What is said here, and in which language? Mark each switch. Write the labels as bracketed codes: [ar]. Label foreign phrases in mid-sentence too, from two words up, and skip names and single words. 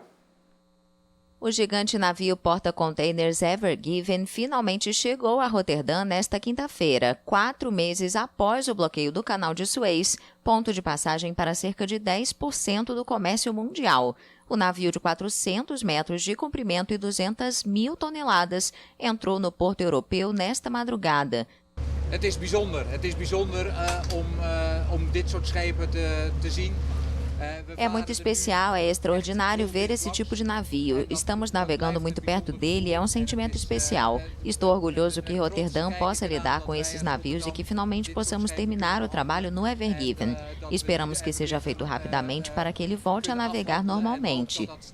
[pt] O gigante navio porta-containers Ever Given finalmente chegou a Roterdã nesta quinta-feira, 4 meses após o bloqueio do canal de Suez, ponto de passagem para cerca de 10% do comércio mundial. O navio de 400 metros de comprimento e 200.000 toneladas entrou no porto europeu nesta madrugada. [nl] Het is bijzonder om dit soort schepen te zien. [pt] É muito especial, é extraordinário ver esse tipo de navio. Estamos navegando muito perto dele, é um sentimento especial. Estou orgulhoso que Roterdã possa lidar com esses navios e que finalmente possamos terminar o trabalho no Ever Given. Esperamos que seja feito rapidamente para que ele volte a navegar normalmente.